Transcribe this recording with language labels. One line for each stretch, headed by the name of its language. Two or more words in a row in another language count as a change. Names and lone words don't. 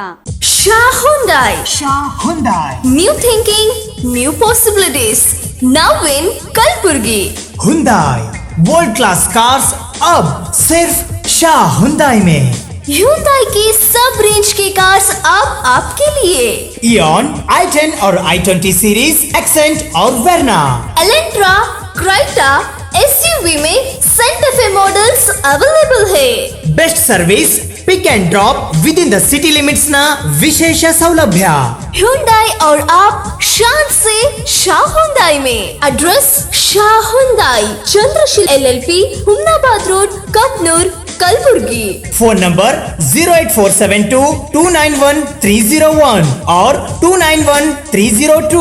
English: Shah Hyundai. New thinking, new possibilities. Now in Kalburgi.
Hindi: Hyundai
English: world class cars
Hindi: अब सिर्फ शाह Hyundai में. Hyundai की सब रेंज के कार्स अब आपके लिए. Eon, i10 और i20 सीरीज, एक्सेंट और वेरना. एलेंट्रा, क्राइटा, SUV में सेंटा फे मॉडल्स अवेलेबल है.
English: best service, pick and drop with in the city limits
Kannada: ನ ವಿಶೇಷ ಸೌಲಭ್ಯ.
Hindi: Hyundai और आप शान से शाह हुंदाई में. एड्रेस शाह हुंदाई, चंद्रशील LLP, हुमनाबाद रोड, कपनूर, कलबुर्गी. फोन नंबर 08472291301 और 291302.